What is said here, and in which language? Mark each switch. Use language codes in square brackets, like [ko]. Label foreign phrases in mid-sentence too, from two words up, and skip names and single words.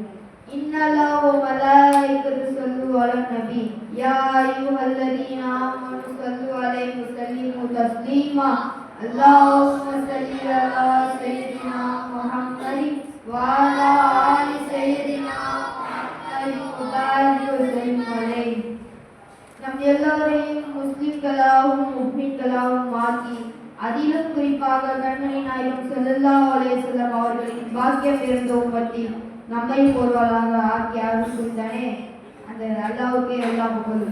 [ar] إن الله وملائكته يصلون على النبي يا أيها الذين آمنوا صلوا عليه وسلموا تسليما. اللهم صل على سيدنا محمد وعلى آل سيدنا محمد وبارك وسلم عليه. [ta] நம் எல்லோரையும் முஸ்லிம்களாகவும் முஃமின்களாகவும் ஆக்கி அதிலும் குறிப்பாக கண்மணி நாயகம் [ar] صلى الله عليه وسلم [ta] அவர்களின் பாக்கியம் இருந்த உம்மத்தில் நம்மை ஒருவராக ஆக்கி அருள் புரிந்தானே அந்த அல்லாஹ்வுக்கே எல்லா புகழும்.